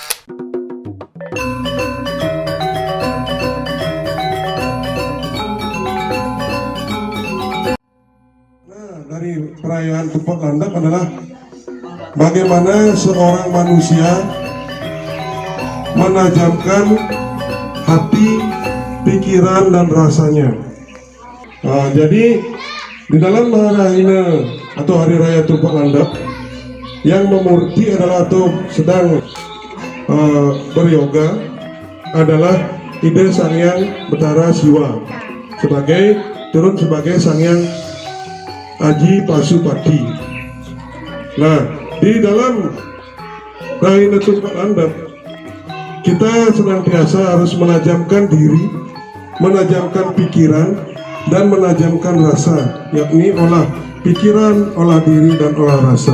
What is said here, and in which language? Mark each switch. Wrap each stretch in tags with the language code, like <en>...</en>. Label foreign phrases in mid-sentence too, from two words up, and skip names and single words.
<id>Dari perayaan Tumpeng Landap adalah bagaimana seorang manusia menajamkan hati, pikiran, dan rasanya. Jadi di dalam Maharaina atau Hari Raya Tumpeng Landap, yang memurti adalah atau sedang beryoga adalah ide Sang Hyang Betara Siwa turun sebagai Sang Hyang Aji Pasupati. Nah, di dalam Raina Tumpeng Landap kita senantiasa harus menajamkan diri, menajamkan pikiran, dan menajamkan rasa, yakni olah pikiran, olah diri, dan olah rasa.</id>